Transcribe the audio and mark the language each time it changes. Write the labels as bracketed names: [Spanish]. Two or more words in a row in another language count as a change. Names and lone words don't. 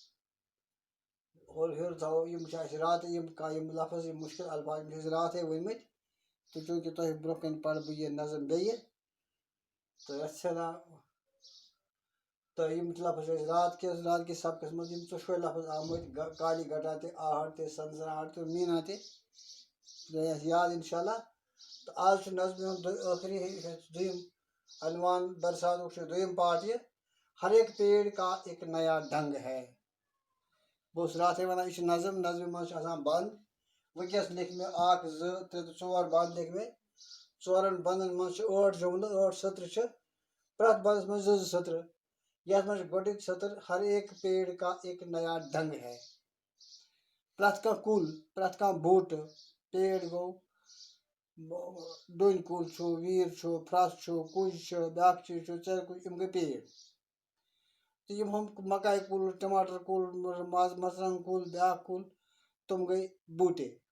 [Kashmiri] ہیوٚر تھاوو یِم چھِ اَسہِ راتٕے یِم لفظ یِم مُشکِل الفاظ یِم چھِ اَسہِ راتھٕے ؤنۍمٕتۍ تہٕ چوٗنٛکہِ تۄہہِ برونٛہہ کَنہِ پَرٕ بہٕ یہِ نظم بیٚیہِ تہٕ یَتھ ژھٮ۪نان تہٕ یِم لفظ چھِ اَسہِ رات کِس سبقس منٛز یِم ژۄشوَے لفظ آمٕتۍ [Urdu] کالی گھٹا [Kashmiri] تہِ آہٹ تہِ سنسناہٹ تہِ میٖنا تہِ ترٛٲے اَسہِ یاد [Arabic] اِنشاء اللہ [Kashmiri] تہٕ آز چھُ نظمہِ ہُنٛد ٲخری دوٚیِم عنوان برساتُک چھُ دوٚیِم پارٹ یہِ [Urdu] ہر ایک پیڑ کا ایک نیا ڈنٛگ ہے [Kashmiri] بہٕ اوسُس راتھٕے وَنان یہِ چھِ نظم نظمہِ منٛز چھِ آسان بنٛد وٕنکٮ۪س لیکھۍ مےٚ 1 2 3 تہٕ 4 بنٛد لیکھۍ مےٚ 4 بنٛدن منٛز چھِ 8 جملہٕ 8 سطرٕ چھِ پرٛٮ۪تھ بنٛدس منٛز 2 سطرٕ یتھ منٛز چھِ گۄڈٕنِکۍ سطر [Urdu] ہر ایک پیڑ کا ایک نیا ڈنٛگ ہے [Kashmiri] پرٛٮ۪تھ کانٛہہ کُل پرٛٮ۪تھ کانٛہہ بوٗٹہٕ پیڑ گوٚو ڈوٗنۍ کُل چھُ ویٖر چھُ پھرٛٮ۪س چھُ کُج چھُ بیٛاکھ چیٖز چھُ ژرِ کُج یِم گٔے پیڑ تہٕ یِم ہُم مکاے کُل ٹماٹر کُل مرژٕوانٛگن کُل بیٛاکھ کُل تِم گٔے بوٗٹے